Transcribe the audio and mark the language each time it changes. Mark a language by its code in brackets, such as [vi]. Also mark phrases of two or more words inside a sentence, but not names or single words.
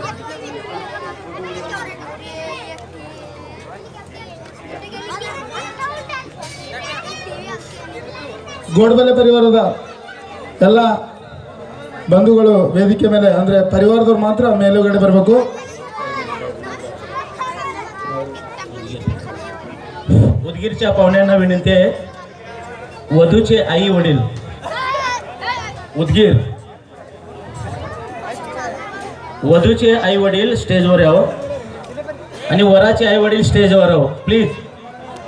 [kn] ಗೋಡ್ಬಲೆ ಪರಿವಾರದ ಎಲ್ಲ ಬಂಧುಗಳು ವೇದಿಕೆ ಮೇಲೆ, ಅಂದರೆ ಪರಿವಾರದವ್ರು ಮಾತ್ರ ಮೇಲುಗಡೆ ಬರಬೇಕು. [mr] उदगीरच्या पाहुण्यांना विनंती आहे, वधूचे आई वडील उदगीर, वधूचे आई वडील स्टेजवर यावं आणि वराचे आई वडील स्टेजवर यावं प्लीज.